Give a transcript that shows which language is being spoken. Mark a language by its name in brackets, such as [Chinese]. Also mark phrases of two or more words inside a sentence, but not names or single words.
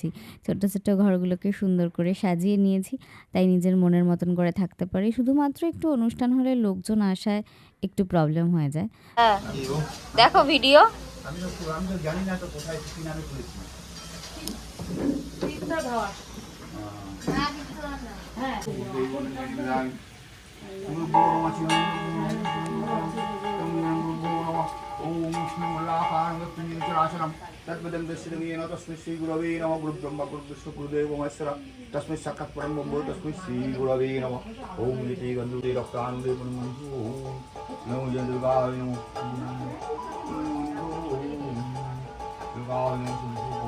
[Bangla] ছোট্ট ছোট্ট ঘরগুলোকে সুন্দর করে সাজিয়ে নিয়েছি, তাই নিজের মনের মতন করে থাকতে পারি। শুধুমাত্র একটু অনুষ্ঠান হলে লোকজন আসায় একটু প্রবলেম হয়ে যায়। হ্যাঁ, দেখো ভিডিও। আমি তো জানি না তো কোথায় কি নামে খুলেছি। [Sanskrit] হ্যাঁ तद्वदं दर्शनीयेन तस्मै श्रीगुरवे नमः गुरुब्रह्मा गुरुविष्णु गुरुदेवो महेश्वरः तस्मै साक्षात् परं ब्रह्म तस्मै श्रीगुरवे नमः ॐ इति गन्धुते रक्तानुदे ब्रह्मणि नमो दुर्गाय नमः दुर्गाय नमः।